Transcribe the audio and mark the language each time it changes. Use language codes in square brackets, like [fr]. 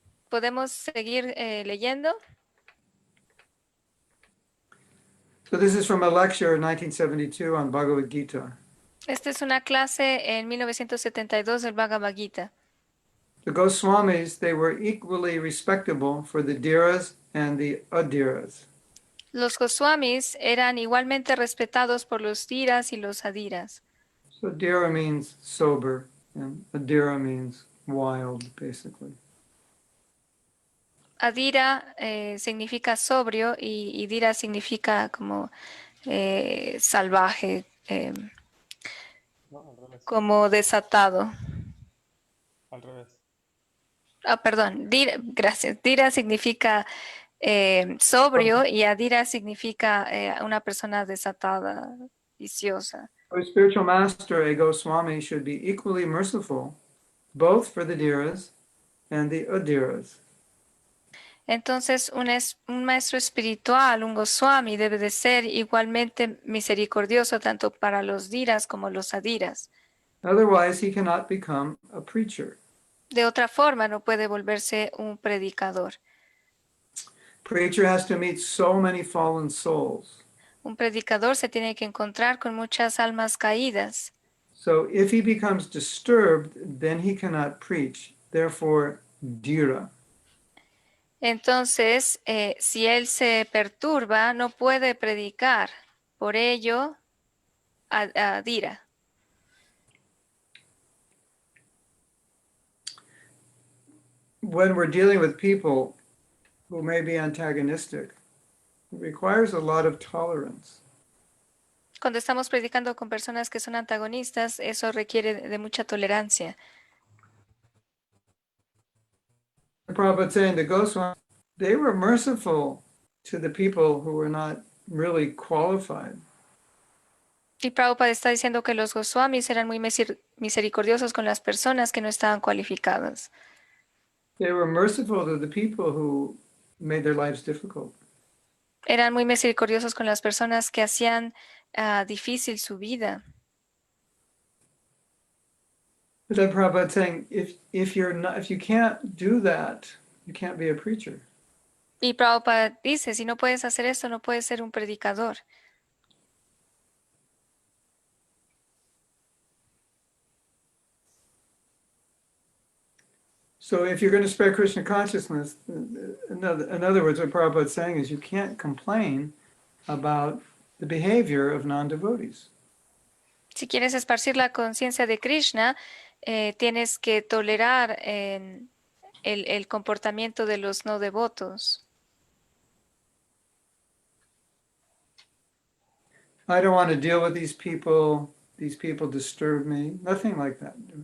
[es] ¿Podemos seguir leyendo? [en] So this is from a lecture in 1972 on Bhagavad Gita. [es] Esta es una clase en 1972 del Bhagavad Gita. [en] The Goswamis, they were equally respectable for the Dhiras and the Adhiras. [es] Los Goswamis eran igualmente respetados por los Dhiras y los Adiras. [en] So Dhira means sober, and Adhira means wild, basically. [es] Adira significa sobrio y Dhira significa como salvaje, como desatado. al revés. Ah, perdón, gracias. Dira significa sobrio y adira significa una persona desatada, viciosa. [en] A spiritual master, a Goswami, should be equally merciful, both for the dhiras and the adiras. [es] Entonces, un maestro espiritual, un Goswami, debe de ser igualmente misericordioso tanto para los diras como los adiras. [en] Otherwise, he cannot become a preacher. [es] De otra forma, no puede volverse un predicador. [en] Preacher has to meet so many fallen souls. [es] Un predicador se tiene que encontrar con muchas almas caídas. [en] So if he becomes disturbed, then he cannot preach. Therefore, dhira. [es] Entonces, si él se perturba, no puede predicar. Por ello, adira. [en] When we're dealing with people who may be antagonistic, it requires a lot of tolerance. [es] Cuando estamos predicando con personas que son antagonistas, eso requiere de mucha tolerancia. [en] Prabhupada saying the Goswami, they were merciful to the people who were not really qualified. [es] Y Prabhupada está diciendo que los Goswamis eran muy misericordiosos con las personas que no estaban cualificadas. [en] They were merciful to the people who made their lives difficult. [es] Eran muy misericordiosos con las personas que hacían difícil su vida. [en] But then Prabhupada saying, if you can't do that, you can't be a preacher. [es] Y Prabhupada dice, si no puedes hacer esto, no puedes ser un predicador. [en] So if you're going to spread Krishna consciousness, in other words, what Prabhupada is saying is you can't complain about the behavior of non-devotees. [es] Si quieres esparcir la conciencia de Krishna, tienes que tolerar el comportamiento de los no devotos. [en] I don't want to deal with these people disturb me, nothing like that.